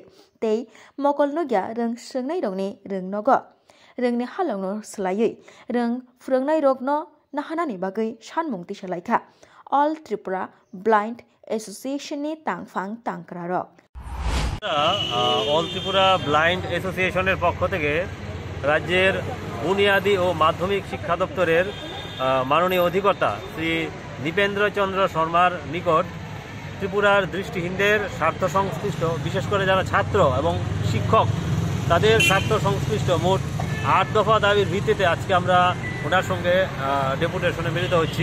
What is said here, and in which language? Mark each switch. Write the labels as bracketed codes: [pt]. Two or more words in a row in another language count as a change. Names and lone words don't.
[trp] Tei Mokol Nogya Rung Shrungnai Rogni Rung Nogo. Rungni Halongno Slayui. Rung Frungnai Rogno Nahanani Bagai Shanmung Tishalaika. All Tripura Blind Association Tangfang Tangkraro. [bn] All Tripura Blind Association পক্ষ থেকে রাজ্যের বুনিয়াদী ও মাধ্যমিক শিক্ষা দপ্তরের মাননীয় অধিকর্তা শ্রী নৃপেন্দ্র চন্দ্র শর্মার নিকট ত্রিপুরার দৃষ্টিহীনদের স্বার্থ সংশ্লিষ্ট বিশেষ করে যারা ছাত্র এবং শিক্ষক তাদের স্বার্থ সংশ্লিষ্ট মোট 8 দফা দাবির ভিত্তিতে আজকে আমরা ওনার সঙ্গে ডেপুটেশনে মিলিত হচ্ছি।